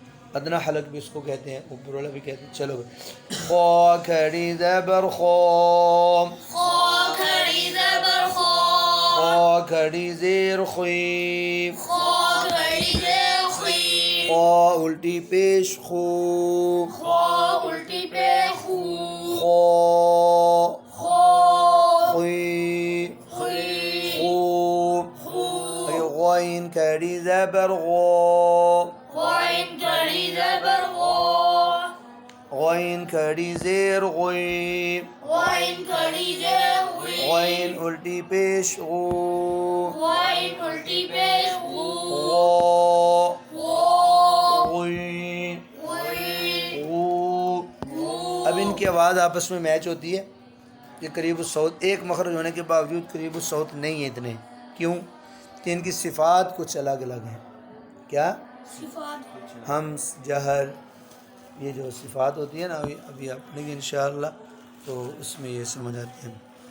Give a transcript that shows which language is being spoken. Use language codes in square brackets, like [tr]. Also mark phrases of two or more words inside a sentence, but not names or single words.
[ur] ادنا حلق بھی اس کو کہتے ہیں، اوپر والا بھی کہتے ہیں. چلو خا کھڑی زبر خا. خا کھڑی زبر خا. خا کھڑی زیر خوی. خا کھڑی زیر خی. خا الٹی پیش خو. خا الٹی پیش خو. خا خا خوی. خی. خو. خو. اگے غین کھڑی زبر غا. غین کھڑی زبر غا. غین کھڑی زیر غی. غین کھڑی زیر غی. غین الٹی پیش غو. غین الٹی پیش غو. غا. غا. غی. غی. غو. غو. اب ان کی آواز آپس میں میچ ہوتی ہے کہ قریب الصوت، ایک مخرج ہونے کے باوجود قریب الصوت نہیں ہے اتنے. کیوں؟ کہ ان کی صفات کچھ الگ الگ ہیں. کیا؟ صفات. ہمس جہر، یہ جو صفات ہوتی ہے نا ابھی آپ پڑھیں گے انشاءاللہ تو اس میں یہ سمجھ آتی ہے.